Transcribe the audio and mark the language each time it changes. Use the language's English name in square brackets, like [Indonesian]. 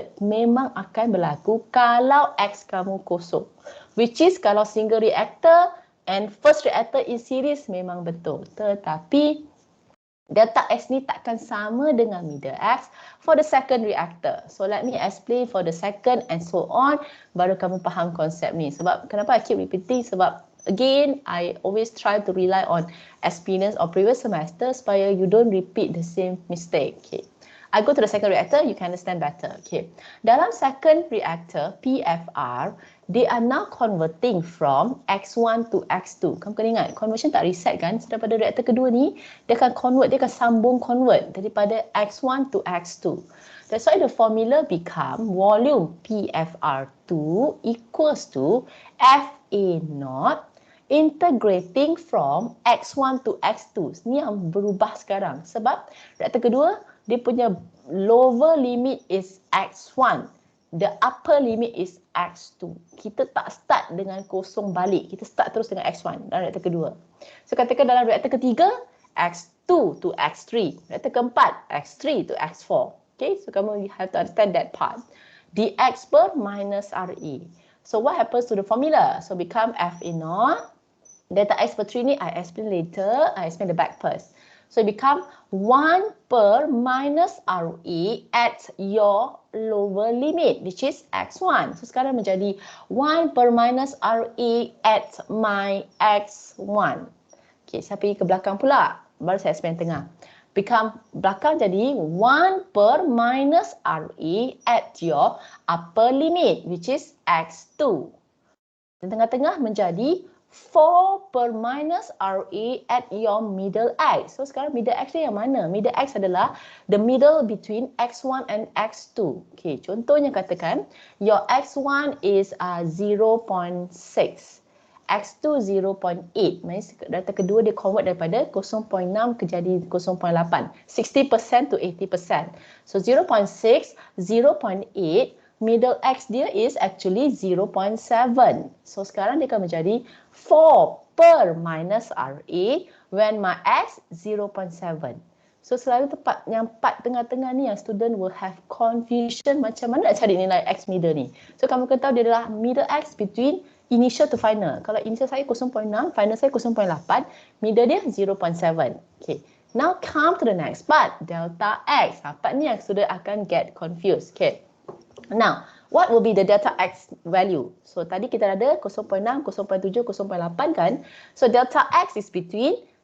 [Malay] Memang akan berlaku kalau X kamu kosong. [English] Which is [Malay] kalau [English] single reactor and first reactor in series [Malay] memang betul. Tetapi delta X ni takkan sama dengan middle X [English] for the second reactor. So let me explain for the second and so on. [Malay] Baru kamu faham konsep ni. Sebab kenapa [English] I keep repeating? Sebab again, I always try to rely on experience of previous semester [Malay] supaya [English] you don't repeat the same mistake. Okay. I go to the second reactor, you can understand better. Okay. [Malay] Dalam [English] second reactor, PFR, they are now converting from X1 to X2. [Malay] Kamu kena ingat, conversion tak reset kan? So, daripada reaktor kedua ni, dia akan convert, dia akan sambung convert daripada X1 to X2. [English] That's why the formula become volume PFR2 equals to FA0 integrating from X1 to X2. [Malay] Ni yang berubah sekarang. Sebab reaktor kedua, dia punya lower limit is X1. [English] The upper limit is X2. [Malay] Kita tak start dengan kosong balik. Kita start terus dengan X1 dalam reaktor kedua. [English] So katakan dalam reaktor ketiga, [Malay] X2 to X3. Reaktor keempat, X3 to X4. [English] Okay, so kamu have to understand that part. dx per minus RE. So what happens to the formula? So become FA0. Delta X per 3 ni I explain later. I explain the back first. So it become 1 per minus RE at your lower limit, which is X1. So [Malay] sekarang menjadi [English] 1 per minus RE at my X1. [Malay] Okay, saya pergi ke belakang pula. Baru saya explain tengah. Become belakang jadi 1 per minus RE [English] at your upper limit, which is X2. [Malay] Dan tengah-tengah menjadi 4 per minus RE [English] at your middle X. [Malay] So sekarang middle X ni yang mana? [English] Middle X [Malay] adalah [English] the middle between X1 and X2. Okay, [Malay] contohnya katakan [English] your X1 is 0.6. X2 0.8. [Malay] Maksudnya data kedua dia convert daripada 0.6 ke jadi 0.8. [English] 60% to 80%. So 0.6, 0.8. Middle X [Malay] dia [English] is actually 0.7. [Malay] So sekarang dia akan menjadi 4 per minus RA when my X 0.7. So selalu tempat yang part tengah-tengah ni yang [English] student will have confusion [Malay] macam mana nak cari nilai X middle ni. So kamu kena tahu dia adalah middle X [English] between initial to final. [Malay] Kalau initial saya 0.6, final saya 0.8, middle dia 0.7. Okay. [English] Now come to the next part, delta X. [Malay] Part ni yang [English] student akan get confused. Okay. Now, what will be the delta X value? So, [Malay] tadi kita ada [English] 0.6, 0.7, 0.8 kan? So, delta X is between